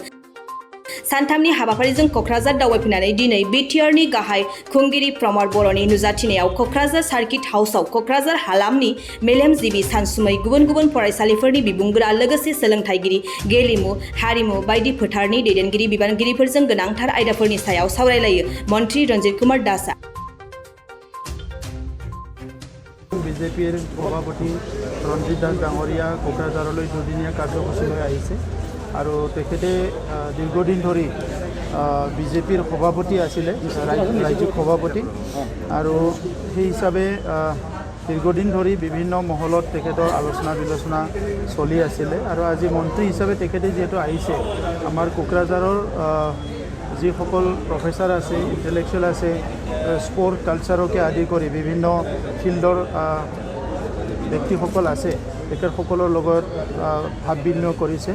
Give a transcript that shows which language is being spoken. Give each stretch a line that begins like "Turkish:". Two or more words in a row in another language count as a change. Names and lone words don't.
Bodo: सानथामनि हाबाफारिजों क'क्राझार दावबायफैनानै दिनै बिटिआरनि गाहाय खुंगिरि प्रमद बर'नि नुजाथिनायाव क'क्राझार सार्किट हाउसआव क'क्राझार हालामनि मेलेमजिबि सानसुमै गुबुन गुबुन फरायसालिफोरनि बिबुंगोरा लोगोसे सोलोंथाइगिरि, गेलेमु, हारिमु बायदि फोथारनि दैदेनगिरि बिबानगिरिफोरजों गोनांथार आयदाफोरनि सायाव सावरायलायो। मन्त्री रन्जित कुमार दासआ
Assamese: বিজেপিৰ সভাপতি ৰঞ্জিত দাস ডাঙৰীয়া কোকৰাঝাৰলৈ দুদিনীয়া কাৰ্যসূচীলৈ আহিছে আৰু তেখেতে দীৰ্ঘদিন ধৰি বিজেপিৰ সভাপতি আছিলে, ৰাজ্যিক সভাপতি, আৰু সেই হিচাপে দীৰ্ঘদিন ধৰি বিভিন্ন মহলত তেখেতৰ আলোচনা বিলোচনা চলি আছিলে আৰু আজি মন্ত্ৰী হিচাপে তেখেতে যিহেতু আহিছে, আমাৰ কোকৰাঝাৰৰ যিসকল প্ৰফেচাৰ আছে, ইণ্টেলেকচুৱেল আছে, স্পৰ্ট কালচাৰকে আদি কৰি বিভিন্ন ফিল্ডৰ ব্যক্তিসকল আছে, তেখেতসকলৰ লগত ভাৱ বিনিময় কৰিছে।